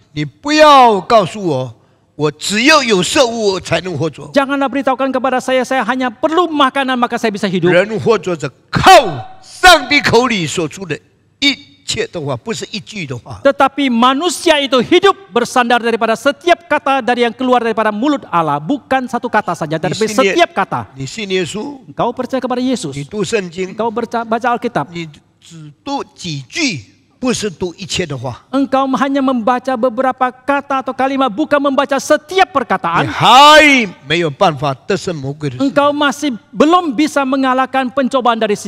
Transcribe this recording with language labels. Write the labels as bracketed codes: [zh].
[zh] 你不要告诉我，我只要有食物才能活着。 [id] Janganlah beritahukan kepada saya hanya perlu makanan maka saya bisa hidup. [zh] 人活着是靠上帝口里所出的一切的话，不是一句的话。 [id] Tetapi manusia itu hidup bersandar daripada setiap kata dari yang keluar daripada mulut Allah. Bukan satu kata saja, tapi setiap kata. [zh] 你信耶稣， [id] Engkau percaya kepada Yesus. [zh] 你读圣经， [id] Engkau baca Alkitab. [zh] 你只读几句，不是读一切的话。 [id] Engkau hanya membaca beberapa kata atau kalimat, bukan membaca setiap [zh] 你 [id] perkataan. [zh] 还没有办法得胜魔鬼的事， [id] Engkau masih belum bisa mengalahkan pencobaan dari si